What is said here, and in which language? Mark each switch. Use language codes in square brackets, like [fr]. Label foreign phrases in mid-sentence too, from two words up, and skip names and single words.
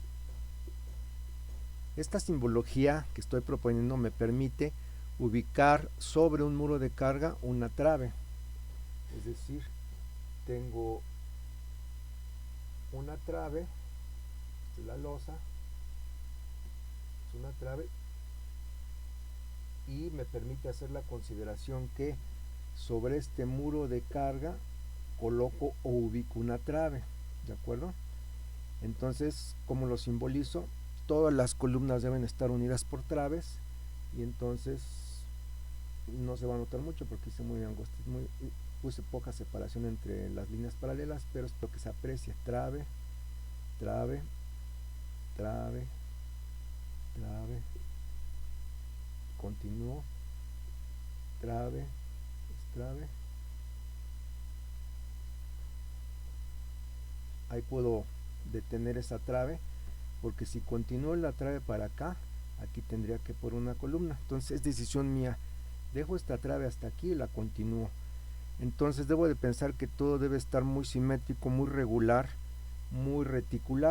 [es] Esta simbología que estoy proponiendo me permite ubicar sobre un muro de carga una trave, es decir, tengo una trave, esta es la losa, es una trave, y me permite hacer la consideración que sobre este muro de carga coloco o ubico una trave, ¿de acuerdo? Entonces, como lo simbolizo, todas las columnas deben estar unidas por traves, y entonces no se va a notar mucho porque hice muy angosto, puse poca separación entre las líneas paralelas, pero es lo que se aprecia. Trave, trave, trave, trave, continúo, trave, trave. Ahí puedo detener esa trave, porque si continúo la trave para acá, aquí tendría que poner una columna. Entonces es decisión mía, dejo esta trave hasta aquí y la continúo. Entonces debo de pensar que todo debe estar muy simétrico, muy regular, muy reticular.